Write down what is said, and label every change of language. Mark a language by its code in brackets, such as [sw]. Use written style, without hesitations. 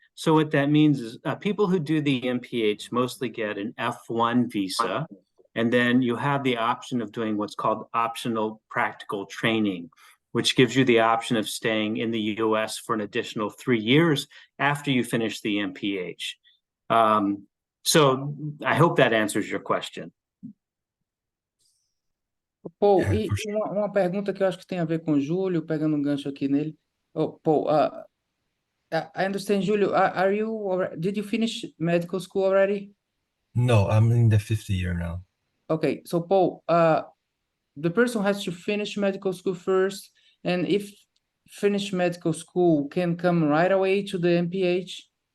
[en] So what that means is people who do the MPH mostly get an F1 visa, and then you have the option of doing what's called optional practical training, which gives you the option of staying in the US for an additional 3 years after you finish the MPH. So I hope that answers your question. Paul, Yeah, [pt] e [en] for sure. [pt] uma pergunta que eu acho que tem a ver com o Júlio, pegando um gancho aqui nele. [en] Oh, Paul, I understand, Júlio, did you finish medical school already? No, I'm in the 5th year now. Okay, so Paul, the person has to finish medical school first, and if finish medical school, can come right away to the MPH?